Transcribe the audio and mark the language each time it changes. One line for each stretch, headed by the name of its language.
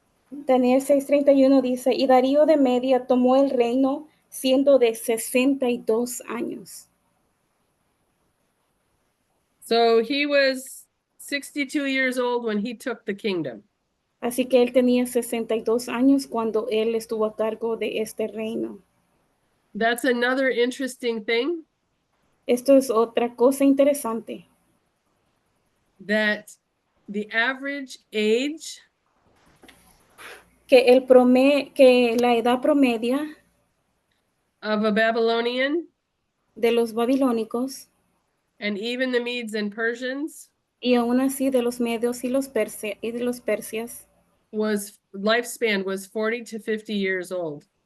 Spanish: Daniel 6:31 dice, y Darío de Media tomó el reino siendo de 62 años.
English: So he was 62 years old when he took the kingdom.
Spanish: Así que él tenía 62 años cuando él estuvo a cargo de este reino.
English: That's another interesting thing,
Spanish: Esto es otra cosa interesante,
English: that the average age
Spanish: que la edad promedia
English: of a Babylonian
Spanish: de los babilónicos
English: and even the Medes and Persians
Spanish: y aún así de los medios y de los persias,
English: lifespan was 40 to 50 years old.